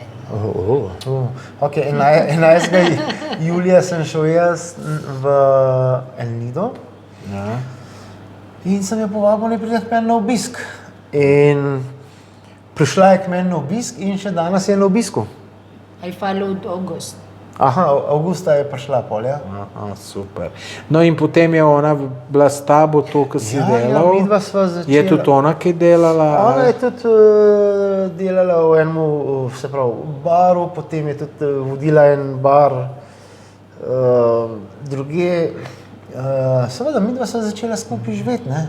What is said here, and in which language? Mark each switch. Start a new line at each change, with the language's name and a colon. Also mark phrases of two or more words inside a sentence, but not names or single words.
Slovenian: Ok, 11. julija sem šel jaz v El Nido in sem jo povabil, ne pride k meni na obisk. In prišla je k meni na obisk in še danes je na obisku.
English: I followed August.
Slovenian: Avgusta je prišla pol, ja. Super. No in potem je ona bila s tabo to, ko si delal. Midva sva začela. Je tudi ona, ki je delala? Ona je tudi delala v enem, se pravi, baru, potem je tudi vodila en bar Druge, seveda, midva sva začela skupaj živeti, ne.